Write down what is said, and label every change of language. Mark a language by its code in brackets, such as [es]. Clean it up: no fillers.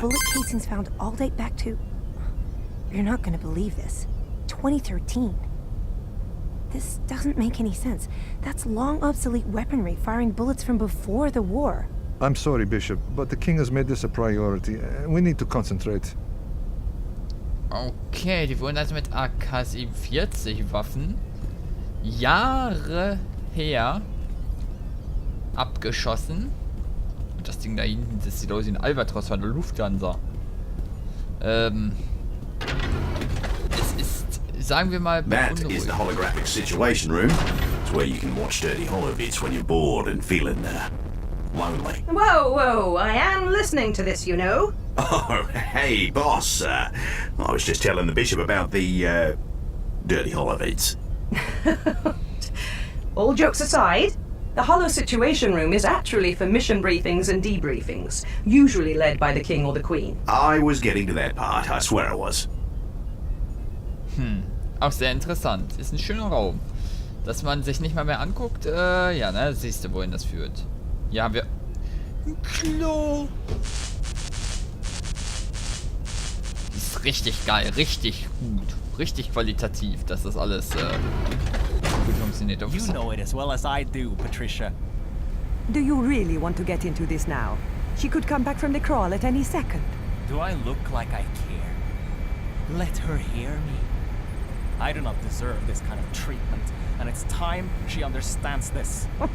[en] Bullet casings found all date back to... You're not gonna believe this. 2013. This doesn't make any sense. That's long obsolete weaponry firing bullets from before the war. I'm sorry, Bishop, but the king has made this a priority. We need to concentrate. [de] Okay, die wurden also mit AK-47 Waffen Jahre her abgeschossen. Und das Ding da hinten, das sieht aus wie ein Albatros von der Lufthansa. Es ist, sagen wir mal, [en] That is [de] beunruhigend. [en] the holographic situation room. It's where you can watch dirty holobits when you're bored and feeling lonely. Whoa, whoa, I am listening to this, you know. Oh, hey, boss. I was just telling the bishop about the, dirty holobits. All jokes aside, the Hollow Situation Room is actually for mission briefings and debriefings, usually led by the King or the Queen. I was getting to that part, I swear I was. [de] Auch sehr interessant. Ist ein schöner Raum. Dass man sich nicht mal mehr anguckt, ja, ne, siehst du, wohin das führt. Hier haben wir ein Klo. Ist richtig geil, richtig gut, richtig qualitativ, dass das alles gut funktioniert. [en] You know it as well as I do, Patricia. Do you really want to get into this now? She could come back from the crawl at any second. Do I look like I care? Let her hear me. I do not deserve this kind of treatment, and it's time she understands this.